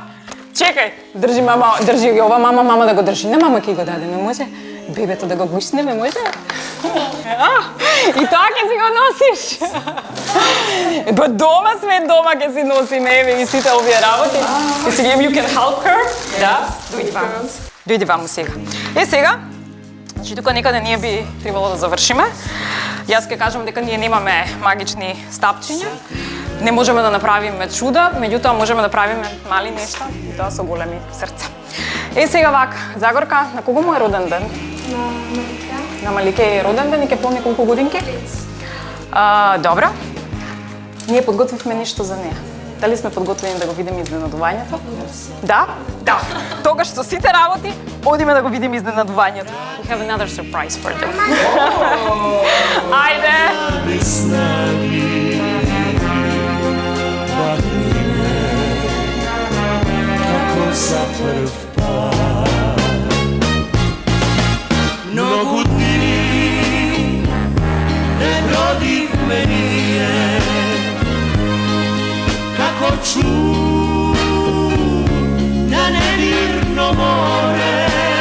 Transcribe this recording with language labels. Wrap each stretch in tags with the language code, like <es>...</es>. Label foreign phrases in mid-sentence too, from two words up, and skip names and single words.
<mk>Чекај, држи мама, држи ги ова мама да го држи. Не мама ќе го даде, не може. Бебето да го гушнеме, може? И тоа ќе си го носиш. Дома сме, дома ќе си носиме, еве и сите овие работи. И си</mk> <en>you can help her.</en> <mk>Да, дојди ваму. Дојди ваму сега. Сега, значи тука некаде ние би требало да завршиме. Јас ќе кажам дека ние немаме магични стапчиња. Не можеме да направиме чуда, меѓутоа можеме да правиме мали нешта и тоа со големи срца. Сега вака, Загорка, на кого му е роден ден? На Малике. На Малике е роден ден и ќе помни колку годинки? Добро. Ние подготвивме нешто за неа. Дали сме подготвени да го видиме изненадувањето? Да? Да. Тогаш со сите работи, одиме да го видиме изненадувањето.</mk> <en>We have another surprise for them.</en> <mk>Ајде! За прв пат. Многу дни пребродивме ние, како чуд на немирно море.</mk>